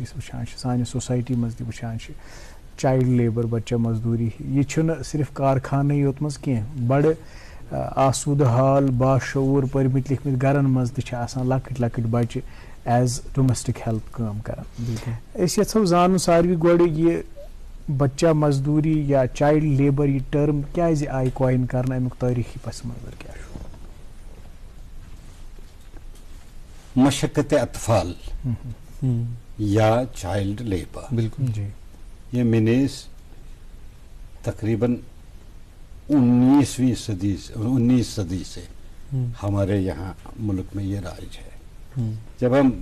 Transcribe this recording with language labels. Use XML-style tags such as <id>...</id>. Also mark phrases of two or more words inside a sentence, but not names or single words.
<ks>أسۍ وٕچھان چھِ سانہِ سوسایٹی منٛز تہِ وٕچھان چھِ</ks> <en>child labour</en> <ks>بچہ مزدوٗری یہِ چھُنہٕ صرف کارخانٕے یوت منٛز کینٛہہ بڑٕ آسوٗدٕ حال باشعوٗر پٔرمٕتۍ لیکھمٕتۍ گرن منٛز تہِ چھِ آسان لۄکٕٹۍ لۄکٕٹۍ بچہِ</ks> <en>as domestic help</en> <ks>کٲم کران أسۍ یژھو زانُن ساروی گۄڈٕ یہِ بچہ مزدوٗری یا</ks> <en>child labour</en> <ks>یہِ ٹٔرم کیازِ آیہِ کویِن کرنہٕ امیُک تٲریٖخی پس منظر کیٛاہ چھُ</ks> <ur>مشقت اطفال یا</ur> <en>child labour</en> <ur>بالکل جی یہ مینیز تقریباً 19 صدی سے ہمارے یہاں ملک میں یہ رائج ہے جب ہم</ur>